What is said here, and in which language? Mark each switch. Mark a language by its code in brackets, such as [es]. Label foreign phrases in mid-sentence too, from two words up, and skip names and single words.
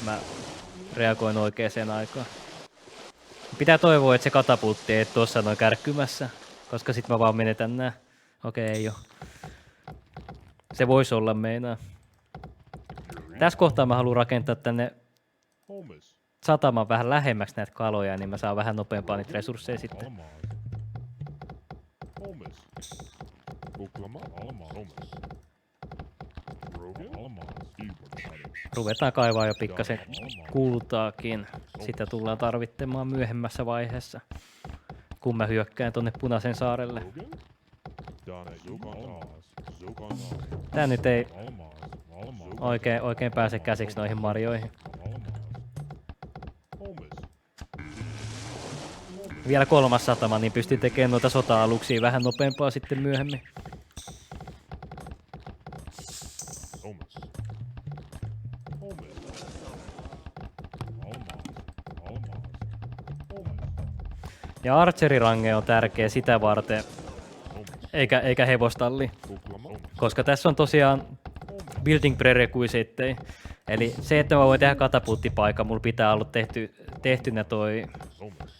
[fi] Mä reagoin oikeaan aikaan. Pitää toivoa, että se katapultti ei tuossa noin kärkkymässä, koska sit mä vaan menetän nää. Okei, ei oo. Se voisi olla meinaa. Tässä kohtaa mä haluan rakentaa tänne Holmes. sataman vähän lähemmäksi näitä kaloja, niin mä saan vähän nopeampaa niitä resursseja sitten. Almas. Holmes. Kuklama. Almas. Holmes. Rogan. Almas. Edward. Ruvetaan kaivaa jo pikkasen kultaakin. Sitä tullaan tarvitsemaan myöhemmässä vaiheessa, kun mä hyökkään tonne Punaisen saarelle. Rogan. Donna. Zukan. Almas. Zukan. Tää nyt ei Almas. Almas. oikein pääse käsiksi noihin marjoihin. Almas. Holmes. Vielä 3. satama, niin pystyn tekemään noita sota-aluksia vähän nopeampaa sitten myöhemmin. Holmes. Holmes. Almas. Almas. Holmes. Ja archerirange on tärkeä sitä varten, eikä hevostalli. Kuklama. Koska tässä on tosiaan [en] building prerequisitei. [fi] Eli se, että mä voin tehdä katapulttipaikan, mulla pitää olla tehtynä toi Holmes.